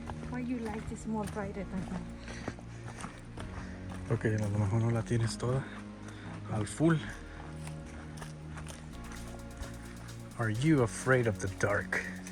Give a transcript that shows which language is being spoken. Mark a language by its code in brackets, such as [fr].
[en] Why you like this more brighter than that? [es] Ok, a lo mejor no la tienes toda al full. [en] Are you afraid of the dark?